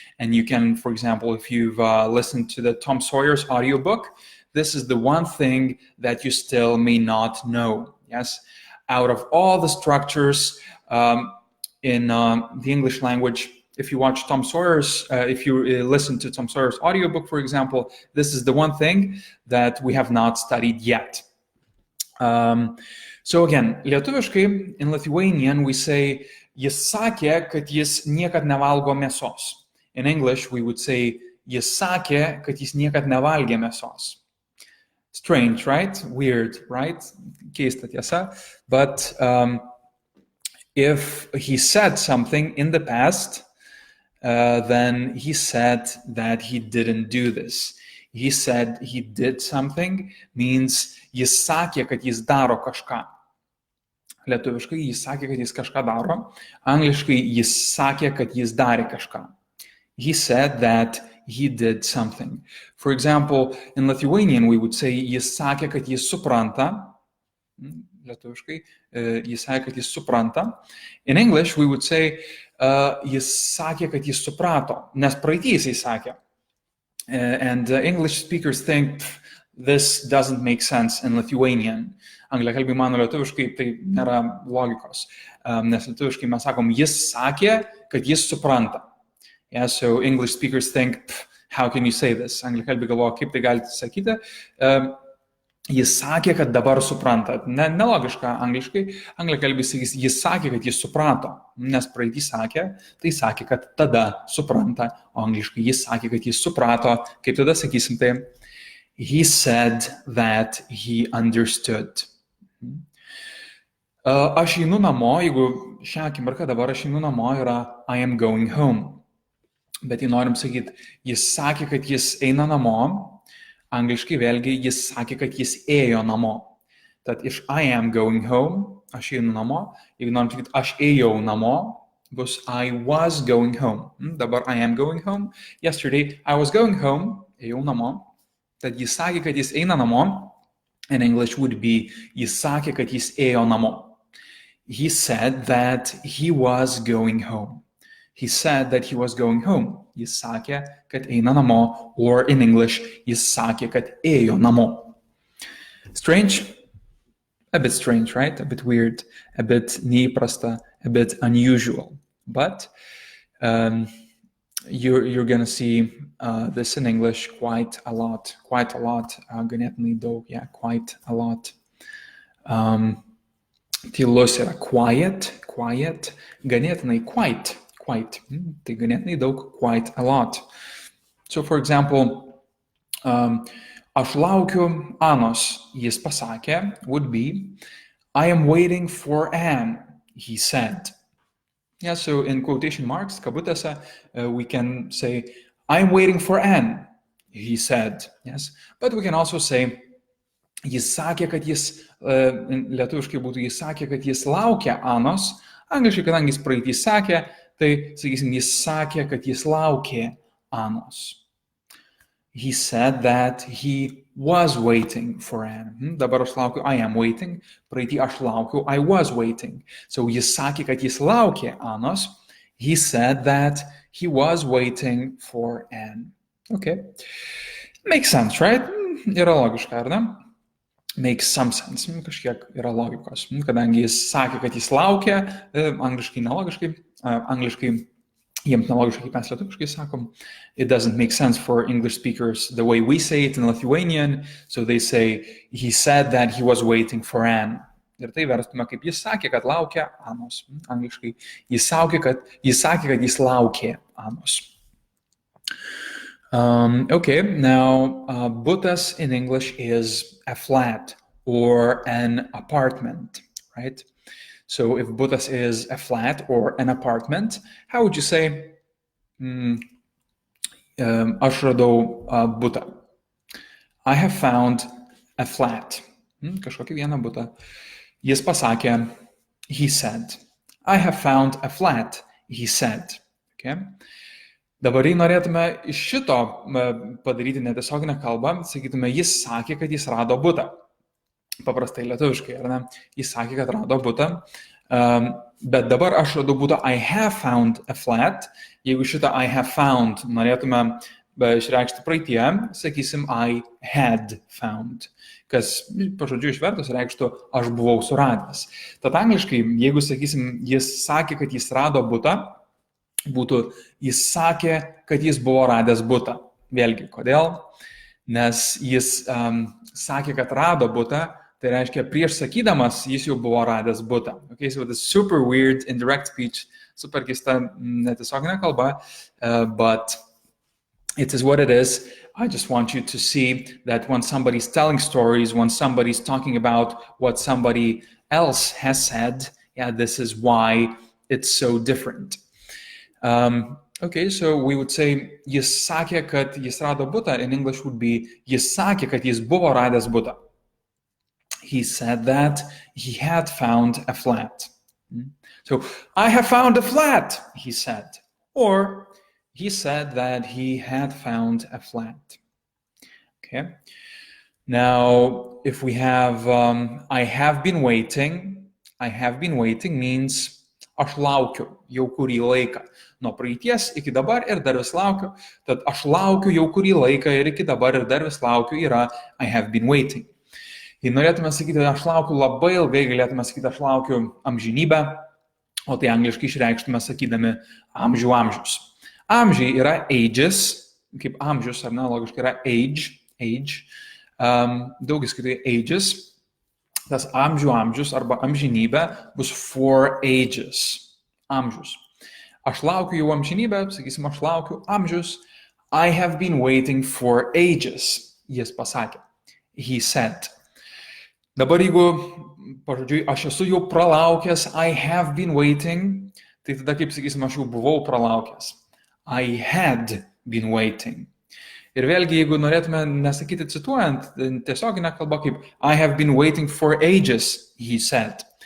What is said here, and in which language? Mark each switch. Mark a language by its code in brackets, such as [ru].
[en] And you can, for example, if you've listened to the Tom Sawyer's audiobook, this is the one thing that you still may not know. Yes, out of all the structures in the English language, if you watch Tom Sawyer's, if you listen to Tom Sawyer's audiobook, for example, this is the one thing that we have not studied yet. So again, [lt] lietuviškai, [en] in Lithuanian, we say, [lt] jis sakė, kad jis niekad nevalgo mėsos. [en] In English, we would say, [lt] jis sakė, kad jis niekad nevalgė mėsos. [en] Strange, right? Weird, right? [lt] Keista tiesa. [en] But if he said something in the past, then he said that he didn't do this. He said he did something means [lt] jis sakė, kad jis daro kažką. Lietuviškai jis sakė, kad jis kažką daro. Angliškai jis sakė, kad jis darė kažką. [en] He said that he did something. For example, in Lithuanian we would say [lt] jis sakė, kad jis supranta. Lietuviškai jis sakė, kad jis supranta. [en] In English we would say [lt] jis sakė, kad jis suprato, nes praeitį jisai sakė. [en] And English speakers think this doesn't make sense in Lithuanian. [lt] Angliakalbiai mano lietuviškai tai nėra logikos, nes lietuviškai mes sakom, jis sakė, kad jis supranta. [en] Yeah, so English speakers think, how can you say this? [lt] Angliakalbiai galvoja, kaip tai galite sakyti. Jis sakė, kad dabar supranta. Nelogiška angliškai. Angliakalbis sakys, jis sakė, kad jis suprato. Nes praeitį sakė, tai sakė, kad tada supranta. O angliškai jis sakė, kad jis suprato. Kaip tada sakysim tai? [en] He said that he understood. [lt] Aš einu namo, jeigu šią akimirką dabar aš einu namo, yra [en] I am going home. [lt] Bet jei norim sakyti, jis sakė, kad jis eina namo, angliškai vėlgi jis sakė, kad jis ėjo namo. Tad iš [en] I am going home, [lt] aš einu namo, jeigu norim sakyti, aš ėjau namo, bus [en] I was going home. [lt] Dabar [en] I am going home. Yesterday I was going home, [lt] ėjau namo. Tad jis sakė, kad jis eina namo. [en] In English would be, [lt] jis sakė, kad jis ėjo namo. [en] He said that he was going home. He said that he was going home. [lt] Jis sakė, kad eina namo. [en] Or in English, [lt] jis sakė, kad ėjo namo. [en] Strange? A bit strange, right? A bit weird, a bit [lt] neįprasta, [en] a bit unusual. But you're going to see this in English quite a lot. [lt] Ganėtinai daug, [en] yeah, quite a lot. [lt] Tylus yra [en] quiet, [lt] ganėtinai [en] quite. [lt] Tai ganėtinai daug, [en] quite a lot. So for example, [lt] aš laukiu Anos, jis pasakė, [en] would be, I am waiting for Anne, he said. Yeah, so in quotation marks, [lt] kabutėse, [en] we can say, I am waiting for Anne, he said. [lt] Yes, but we can also say, jis sakė, kad jis, lietuviškai būtų, jis sakė, kad jis laukia Anos, angliškai, kadangi jis praeitį sakė, tai, sakysim, jis sakė, kad jis laukė Anos. [en] He said that he was waiting for Anne. [lt] Dabar aš laukiu, [en] I am waiting. [lt] Praeitį aš laukiu, [en] I was waiting. [lt] So jis sakė, kad jis laukė Anos. [en] He said that he was waiting for Anne. Okay. Makes sense, right? [lt] Yra logiška, ar ne? [en] Makes some sense. [lt] Kažkiek yra logikos. Kadangi jis sakė, kad jis laukia, angliškai nelogiškai, angliškai jiems nelogiškai, kaip mes lietuviškai sakom. [en] It doesn't make sense for English speakers the way we say it in Lithuanian. So they say, he said that he was waiting for Anne. [lt] Ir tai verstume, kaip jis sakė, kad laukia Anos. Angliškai, jis sakė, kad jis laukė Anos. [en] Okay, now butas in English is a flat or an apartment, right? So if butas is a flat or an apartment, how would you say, [lt] aš radau butą? [en] I have found a flat. [lt] Kažkokį vieną butą. Jis pasakė, [en] he said. I have found a flat, he said. Okay? [lt] Dabar jei norėtume iš šito padaryti netiesioginę kalbą, sakytume, jis sakė, kad jis rado butą. Paprastai lietuviškai, ar ne? Jis sakė, kad rado butą. Bet dabar aš radau butą, [en] I have found a flat. [lt] Jeigu šitą [en] I have found [lt] norėtume išreikšti praeityje, sakysim [en] I had found. [lt] Kas pažodžiu išvertus reikštų aš buvau suradęs. Tad angliškai, jeigu sakysim, jis sakė, kad jis rado butą, būtų, jis sakė, kad jis buvo radęs butą. Vėlgi, kodėl? Nes jis sakė, kad rado butą, tai reiškia, prieš sakydamas, jis jau buvo radęs butą. [en] Okay, so it's super weird, indirect speech, [lt] super keista netiesioginė kalba, [en] but it is what it is. I just want you to see that when somebody's telling stories, when somebody's talking about what somebody else has said, yeah, this is why it's so different. Okay, so we would say, [lt] jis sakė, kad jis rado butą. [en] In English would be, [lt] jis sakė, kad jis buvo radęs butą. [en] He said that he had found a flat. So, I have found a flat, he said. Or, he said that he had found a flat. Okay. Now, if we have, I have been waiting means [lt] aš laukiu jau kurį laiką. Nuo praeities iki dabar ir dar vis laukiu. Tad aš laukiu jau kurį laiką ir iki dabar ir dar vis laukiu yra [en] I have been waiting. [lt] Jei norėtume sakyti, aš laukiu labai ilgai, galėtume sakyti, aš laukiu amžinybę, o tai angliškai išreikštume sakydami amžius. Amžiai yra [en] ages, [lt] kaip amžius, ar ne, logiškai yra [en] age. [lt] daugiskaitai ages, tas amžius arba amžinybė bus [en] for ages. [lt] Amžius. Aš laukiu jau amžinybę, sakysim, aš laukiu amžius. [en] I have been waiting for ages. [lt] Jis pasakė. [en] He said. [lt] Dabar jeigu, pažodžiui, aš esu jau pralaukęs, [en] I have been waiting, [lt] tai tada, kaip sakysim, aš jau buvau pralaukęs. [en] I had been waiting. [lt] Ir vėlgi, jeigu norėtume nesakyti cituojant, tiesioginę kalbą kaip [en] I have been waiting for ages, he said.